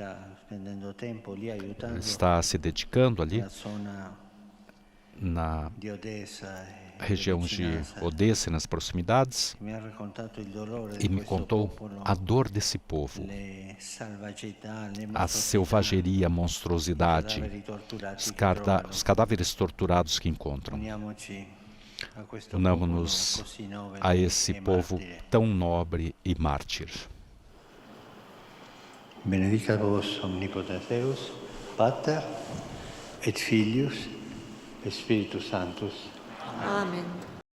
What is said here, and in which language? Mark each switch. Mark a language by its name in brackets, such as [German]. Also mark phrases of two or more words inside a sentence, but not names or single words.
[Portuguese] Ele está se dedicando ali na região de Odessa, nas proximidades, e me contou a dor desse povo, a selvageria, a monstruosidade, os cadáveres torturados que encontram. Unamos-nos a esse povo tão nobre e mártir. [Latin] Benedicat vos omnipotens Deus, Pater et Filius et Spiritus Sanctus. [Portuguese] Amém.